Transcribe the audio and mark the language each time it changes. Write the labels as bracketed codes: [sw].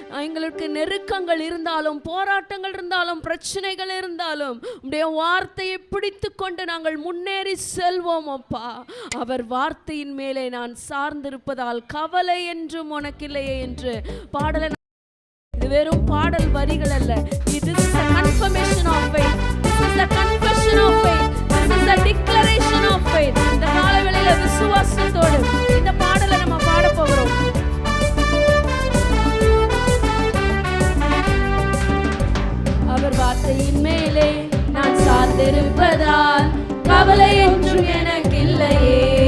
[ta] எங்களுக்கு நெருக்கங்கள் இருந்தாலும், போராட்டங்கள் இருந்தாலும், பிரச்சனைகள் இருந்தாலும் உம்முடைய வார்த்தையை பிடித்து கொண்டு நாங்கள் முன்னேறி செல்வோம் அப்பா. அவர் வார்த்தையின் மேலே நான் சார்ந்திருப்பதால் கவலை என்றும் உனக்கில்லையே என்று பாடலை. இது வெறும் பாடல் வரிகள் அல்ல. [en] This is a confirmation of faith. This is a confession of faith. This is a declaration of faith. [ta] இந்த காலவேளையில விசுவாசத்தோடு இந்த பாடலை நம்ம பாட போகிறோம். அவர் வார்த்தையின் மேலே நான் சார்ந்திருப்பதால் கவலை என்றும் எனக்கு இல்லையே.